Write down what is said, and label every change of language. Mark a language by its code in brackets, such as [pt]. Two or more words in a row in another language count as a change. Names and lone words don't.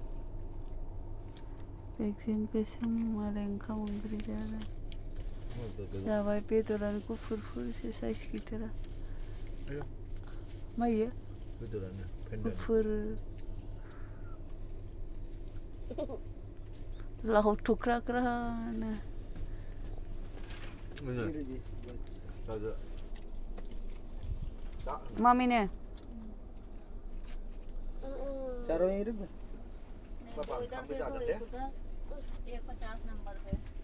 [brx] बेगजों गोसोम मालाय ओंखाम ओंख्रि जाबाय बेदरानो गुफुरफोरसो साइज गैथारा मायो बेदरानो गुफुर लाव थुख्राख्रानो मामिनो [hi] चारों ही रे पापा हम भी जाते हैं 150 नंबर पे